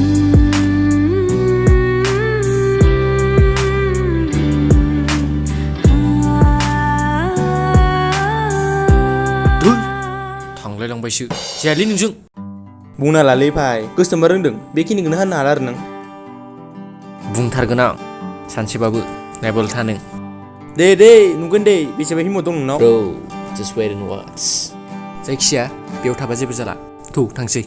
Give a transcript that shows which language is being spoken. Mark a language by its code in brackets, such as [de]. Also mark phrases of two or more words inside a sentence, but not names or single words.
[brx] थांलायलांबायसो जायालै नोंजों। बुंना लालै फाय, गोसोथोनबा रोंदों बेखिनिखौनो होननो हाला आरो नों। बुंथारगोन आं सानसेबाबो, नायबाल था नों। दे नुगोन दे, बेसेबा हिम्मत दं नोंनाव? [en] Bro, just wait and watch. [brx] जायखिया बेयाव थाबा जेबो जाला। थौ थांसै।